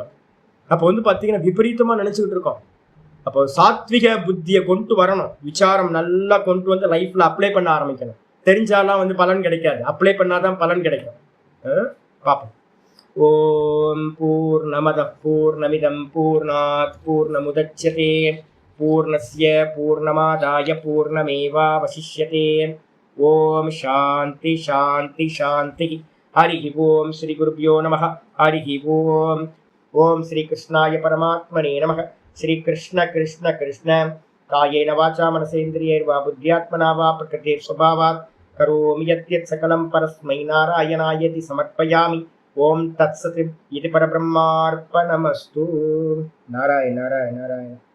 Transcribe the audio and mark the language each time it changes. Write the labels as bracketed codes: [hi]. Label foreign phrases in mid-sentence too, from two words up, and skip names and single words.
[ta] அப்போ வந்து பாத்தீங்கன்னா விபரீதமா நினைச்சுக்கிட்டு இருக்கோம். அப்போ சாத்விக புத்தியை கொண்டு வரணும், விசாரம் நல்லா கொண்டு வந்து லைஃப்ல அப்ளை பண்ண ஆரம்பிக்கணும். தெரிஞ்சாலாம் வந்து பலன் கிடைக்காது, அப்ளை பண்ணாதான் பலன் கிடைக்கும். [sa] பார்ப்போம். ॐ पूर्णमदः पूर्णमिदम् पूर्णात् पूर्णमुदच्यते पूर्णस्य पूर्णमादाय पूर्णमेवावशिष्यते. ॐ शान्ति शान्ति शान्ति. हरि ॐ श्री गुरुभ्यो नमः. हरि ॐ. ॐ श्री कृष्णाय परमात्मने नमः. श्री कृष्ण कृष्ण कृष्ण. कायेन वाचा मनसेन्द्रियैर्वा बुद्ध्यात्मना वा प्रकृतेः स्वभावात् करोमि यद्यत् सकलं परस्मै नारायणायेति समर्पयामि. ॐ तत्सत् इदं परब्रह्मार्पणमस्तु. नारायण नारायण नारायण.